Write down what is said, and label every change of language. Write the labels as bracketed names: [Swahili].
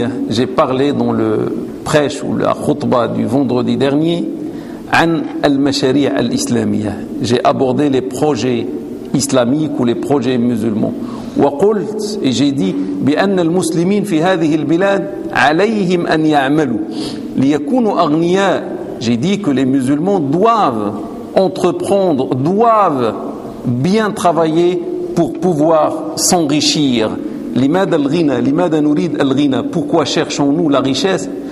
[French] J'ai parlé dans le prêche ou la khutba du vendredi dernier [Arabic] an al-mashari' al-islamiyya. [French] J'ai abordé les projets islamiques ou les projets musulmans. Et j'ai dit [Arabic] بأن المسلمين في هذه البلاد عليهم أن يعملوا ليكونوا أغنياء. [French] J'ai dit que les musulmans doivent entreprendre, doivent bien travailler pour pouvoir s'enrichir. [Arabic] Limad al-ghina, limad anurid al-ghina. [French] Pourquoi cherchons-nous la richesse?